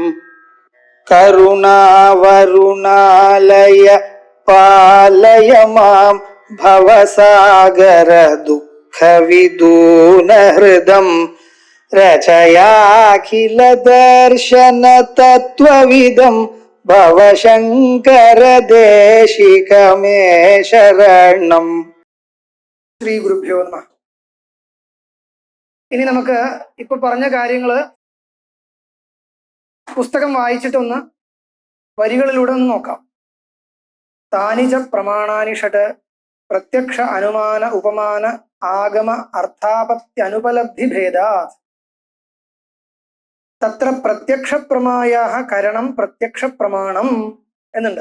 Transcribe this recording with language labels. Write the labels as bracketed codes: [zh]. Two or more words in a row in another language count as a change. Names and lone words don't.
[sa] करुणावरुणालय पालय मां भवसागर दुःखविदून हृदं रचयाखिल दर्शन तत्त्वविदं भवशङ्कर देशिकमे शरणं. ശ്രീ ഗുരുഭ്യോ നമഃ. [ml] ഇനി നമുക്ക് ഇപ്പൊ പറഞ്ഞ കാര്യങ്ങള് പുസ്തകം വായിച്ചിട്ടൊന്ന് വരികളിലൂടെ ഒന്ന് നോക്കാം. [sa] താനിച പ്രമാണാനി ഷട് പ്രത്യക്ഷ അനുമാന ഉപമാന ആഗമ അർത്ഥാപത്യനുപലബ്ധി ഭേദാത് തത്ര പ്രത്യക്ഷ പ്രമായാഹ കരണം പ്രത്യക്ഷ പ്രമാണം എന്നുണ്ട്.